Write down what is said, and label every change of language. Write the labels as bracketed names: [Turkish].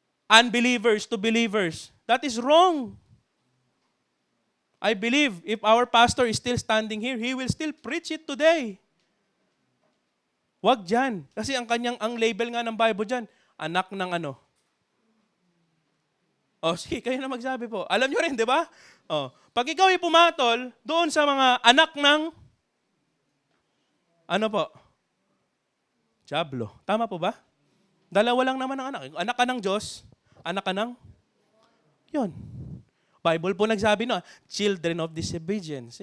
[English] Unbelievers to believers. That is wrong. I believe if our pastor is still standing here, he will still preach it today. [Filipino] Wag dyan. Kasi ang label nga ng Bible dyan, anak ng ano. Sige, kayo na magsabi po. Alam nyo rin, di ba? Pag ikaw ay pumatol, doon sa mga anak ng, ano po? Diablo. Tama po ba? Dalawa lang naman ang anak. Anak ka ng Diyos, anak ka ng, yun. Bible po nagsabi na, [English] children of disobedience.